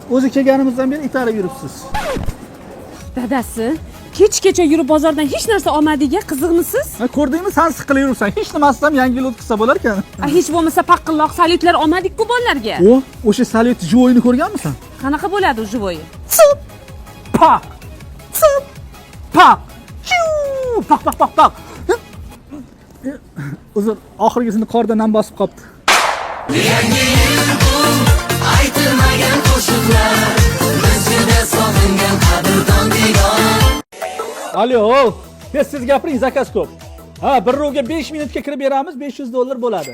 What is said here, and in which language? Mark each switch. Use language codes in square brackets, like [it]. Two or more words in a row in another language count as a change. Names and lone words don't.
[uz] O'zi kelganimizdan beri itarib yuribsiz. Dadasi, kech-kecha yurib bozordan hech narsa olmadiga qiziqmisiz? Ha, ko'rdingmi, sen siqilib yuribsan. Hech nimasidan yangi yil o'tkazsa bo'lar ekan. Hech bo'lmasa paqqilloq salyutlar olmadik-ku bolalarga. O'sha salyut jivoyini ko'rganmisan? Qanaqa bo'ladi u jivoyi? Sup! Pak! Sup! Pak! Pak pak pak pak. Uzr, oxirgisini qorda nam bosib qopti. Yangi yil bu aytilmagan qo'shiqlar, bizga sog'ingan qadrdon diyor. Alo, siz gapiring, zakaz ko'p. Ha, bir rovga 5 minutga kirib beramiz, $500 bo'ladi.